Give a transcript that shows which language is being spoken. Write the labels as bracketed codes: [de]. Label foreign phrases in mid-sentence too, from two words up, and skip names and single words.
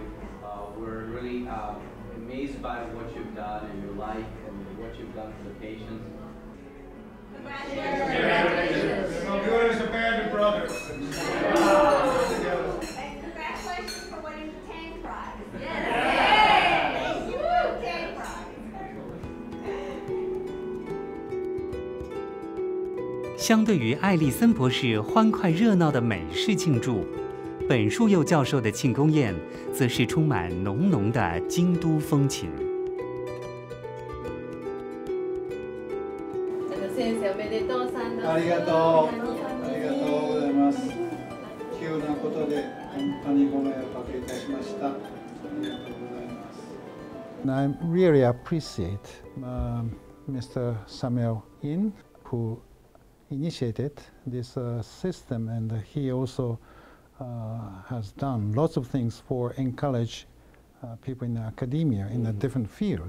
[en] We're really amazed by what you've done in your life and what you've done for the patients. Congratulations! We're good as a band of brothers. And congratulations for winning the Tang Prize. Yes! Woo! Tang Prize. [zh] 相对于艾利森博士欢快热闹的美式庆祝，本树佑教授的庆功宴则是充满浓浓的京都风情。 [ja] 先生おめでとうさんです。ありがとう。ありがとうございます。急なことで本当にご迷惑をおかけいたしました。ありがとうございます。 [en] I really appreciate Mr. Samuel In, who initiated this system, and he also has done lots of things for encourage people in academia in a different field.